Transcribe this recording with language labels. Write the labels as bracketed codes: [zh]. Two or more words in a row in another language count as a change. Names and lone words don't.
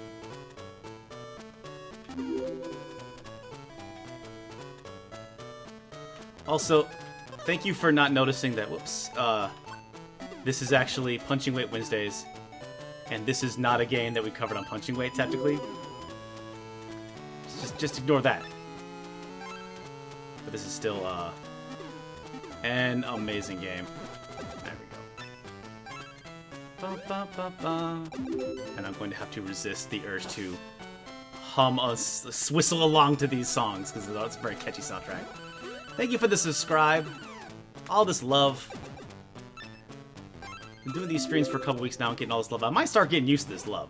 [en] Also, thank you for not noticing that, whoops, this is actually Punching Weight Wednesdays, and this is not a game that we covered on Punching Weight, technically. Just ignore that. But this is still, an amazing game. There we go. Ba, ba, ba, ba. And I'm going to have to resist the urge to hum us, whistle along to these songs, because it's a very catchy soundtrack. Thank you for the subscribe. All this love. I'm doing these streams for a couple weeks now and getting all this love. I might start getting used to this love.